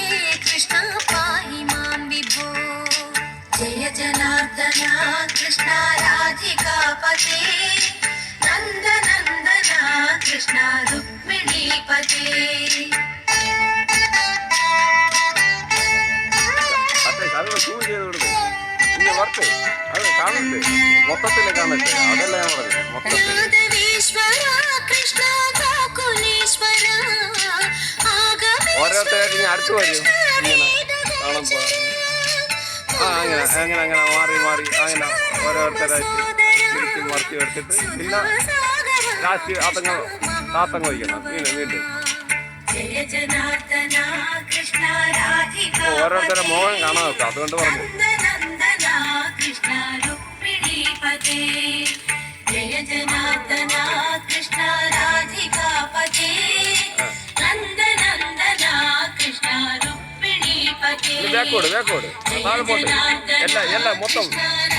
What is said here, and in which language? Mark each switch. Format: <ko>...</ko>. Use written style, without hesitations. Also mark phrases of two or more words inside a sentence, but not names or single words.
<sa>कृष्ण पाहि मां विभो जय जनार्दना कृष्ण राधिकापते नन्दनन्दना कृष्ण रुक्मिणीपते राधवेश्वर कृष्ण गोकुलेश्वर</sa> <ml>ഓരോരുത്തരായിട്ട് ഞാൻ അടുത്ത് വരും ഇങ്ങനെ കാണുമ്പോൾ അങ്ങനെ മാറി അങ്ങനെ ഓരോരുത്തരായിട്ട് തിരിച്ച് മറിച്ച് എടുത്തിട്ട് പിന്നെ ലാസ്റ്റ് താത്തങ്ങ വയ്ക്കണം വീണ്ടും ഓരോരുത്തരുടെ മോഹം കാണാൻ വെക്കാം അതുകൊണ്ട് പറഞ്ഞു</ml> <sa>जय जनार्दना कृष्ण राधिकापते नन्दनन्दना कृष्ण रुक्मिणीपते</sa> <ml>ബാക്കോട് താഴെ പോട്ടെ എല്ലാം മൊത്തം</ml>